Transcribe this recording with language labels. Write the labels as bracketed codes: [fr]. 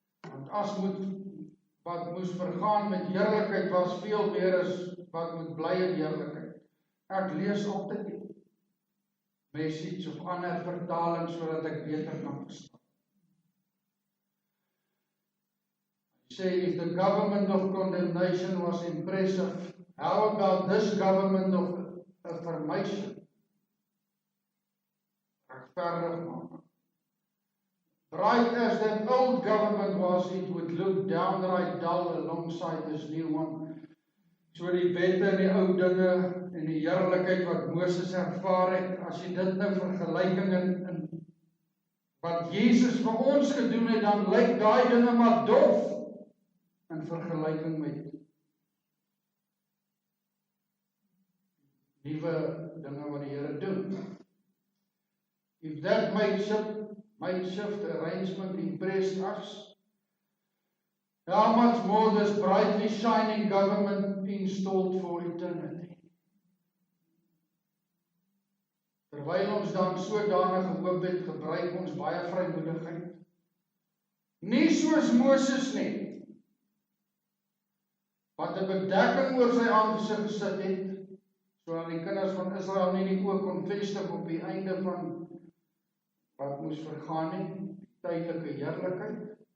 [af] Want wat moes vergaan met heerlikheid was veel meer as wat moet bly in heerlikheid. Ek lees altyd die Message of ander vertaling sodat ek beter kan verstaan. [en] Say, if the government of condemnation was impressive, how about this government of affirmation? [af] Regverdig maak. [en] Bright as that old government was, it would look downright dull alongside this new one. [af] So die wette en die ou dinge en die heerlikheid wat Moses ervaar het, as jy dit nou vergelyking in wat Jesus vir ons gedoen het, dan lyk daai dinge maar dof in vergelyking met nuwe dinge wat die Here doen. [en] If that makeshift arrangement impressed us, how much more this brightly shining government installed for eternity. [af] Terwyl ons dan sodanig gehoop het, gebruik ons baie vrymoedigheid. Nie soos Moses nie, wat 'n bedekking oor sy aangesig gesit het, sodat die kinders van Israel nie die oog kon vestig op die einde van wat moes vergaan nie, tydelike heerlikheid.